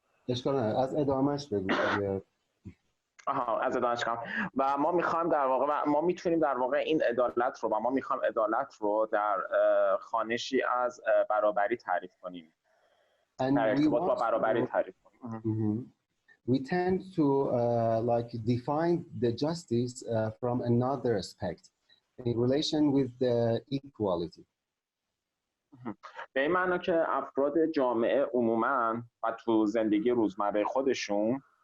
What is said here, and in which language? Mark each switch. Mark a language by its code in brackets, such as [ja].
[fa] اشکال نداره، از ادامهش بگو. از ادامهش کنم. و ما میخوایم در واقع ما میتونیم در واقع این عدالت رو و ما میخوایم عدالت رو در خوانشی از برابری تعریف کنیم. در ارتباط با برابری تعریف کنیم. [en] We tend to define the justice from another aspect in relation with the equality. [fa] به این معنی که افراد جامعه عموماً و تو زندگی روزمره خودشون